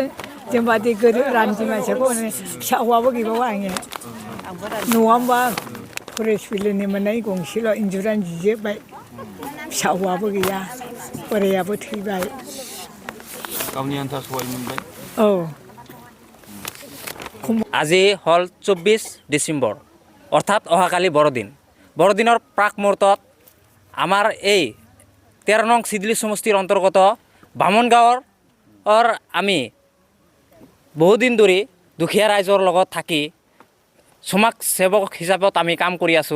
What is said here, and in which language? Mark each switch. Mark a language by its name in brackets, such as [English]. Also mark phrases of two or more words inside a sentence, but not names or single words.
[Bodo] जों बादि गोरिब रान्दि मानसिखौ फिसा हौवाबो गैबावा आङो। न'आवबा फरायसालिनि मोननाय गंसेल' इन्जुरानो जिजोब्बाय। फिसा हौवाबो गैया, बोरायाबो थैबाय। गावनि आन्था सहाय मोनबाय। औ। [Assamese] আজি হল 24 ডিসেম্বৰ, অৰ্থাৎ অহাকালি বৰদিন। বৰদিনৰ প্ৰাক মুহূৰ্তত আমাৰ এই 13 নং চিদলি সমষ্টিৰ অন্তৰ্গত বামুণগাঁৱৰ আমি বহুদিন ধৰি দুখীয়া ৰাইজৰ লগত থাকি সমাজ সেৱক হিচাপত আমি কাম কৰি আছোঁ।